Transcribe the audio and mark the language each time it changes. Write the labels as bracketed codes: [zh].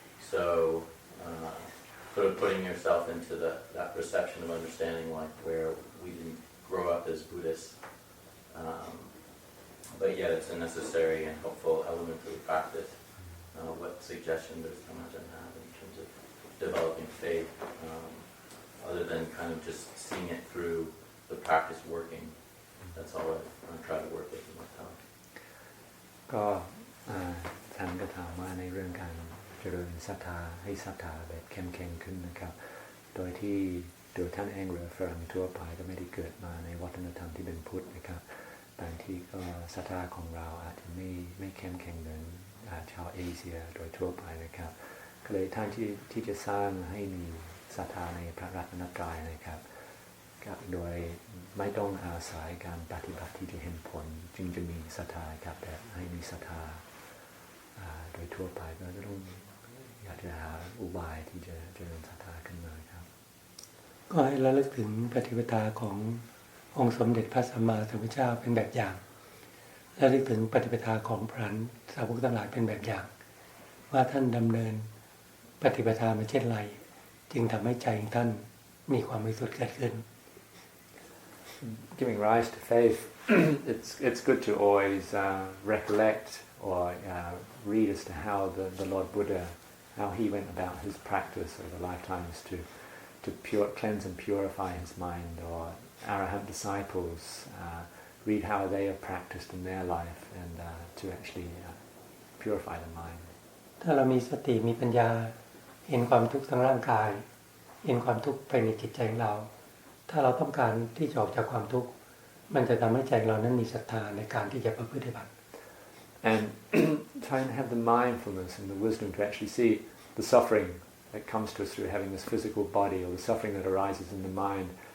[en] So, sort of putting yourself into that perception of understanding, like where we didn't grow up as Buddhists, but yet it's a necessary and helpful element of the practice. What suggestion does Ajahn have in terms of developing faith, other than kind of just seeing it through the practice working? That's all I try to work with in my talk. [th] ก็ท่านก็ถามว่าในเรื่องการเจริญศรัทธาให้ศรัทธาแบบเข้มแข็งขึ้นนะครับโดยที่โดยท่านเองหรือฝรั่งทั่วไปก็ไม่ได้เกิดมาในวัฒนธรรมที่เป็นพุทธนะครับบ บางทีก็ศรัทธาของเราอาจจะไม่เข้มแข็งเหมือนชาวเอเชียโดยทั่วไปนะครับก็เลยท่านที่จะสร้างให้มีศรัทธาในพระรัตนตรัยนะครับโดยไม่ต้องอาศัยการปฏิบัติที่จะเห็นผลจึงจะมีศรัทธาครับแต่ให้มีศรัทธาโดยทั่วไปก็ต้องอยากจะหาอุบายที่จะเจริญศรัทธาขึ้นมาครับ ก็ให้ระลึกถึงปฏิปทาขององค์สมเด็จพระสัมมาสัมพุทธเจ้าเป็นแบบอย่างระลึกถึงปฏิปทาของพระสาวกทั้งหลายเป็นแบบอย่างว่าท่านดำเนินปฏิปทามาเช่นไรจึงทำให้ใจของท่านมีความบริสุทธิ์เกิดขึ้น [en] Giving rise to faith, it's good to always recollect or read as to how the Lord Buddha, how he went about his practice over lifetimes to cleanse and purify his mind, or Arahant disciples read how they have practiced in their life and to actually purify the mind. [th] ถ้าเรามีสติมีปัญญาเห็นความทุกข์ทางร่างกายเห็นความทุกข์ภายในจิตใจของเราถ้าเราต้องการที่จะออกจากความทุกข์มันจะทำให้ใจเรานั้นมีศรัทธาในการที่จะประพฤติบัติ [en] And try and have the mindfulness and the wisdom to actually see the suffering that comes to us through having this physical body, or the suffering that arises in the mind.